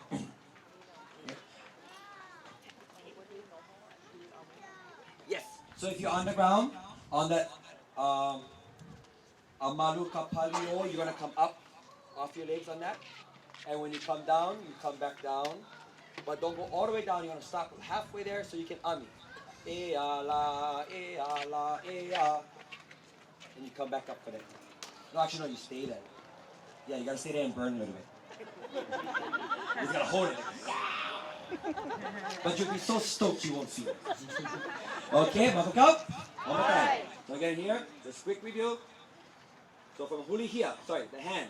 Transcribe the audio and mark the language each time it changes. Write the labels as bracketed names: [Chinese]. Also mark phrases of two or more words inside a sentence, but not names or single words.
[English] Yes. So if you're on the ground, on that [Hawaiian] amalu kapalio, [English] you're going to come up off your legs on that. And when you come down, you come back down. But don't go all the way down. You're going to stop halfway there so you can ami. [Hawaiian] E-ala, e-ala, e-a. [English] And you come back up for that. No, actually, no, you stay there. Yeah, you got to stay there and burn a little bit. You got to hold it. But you'll be so stoked you won't feel it. Okay, buckle up. One more time. So again here, just quick review. So from huli here, sorry, the hands.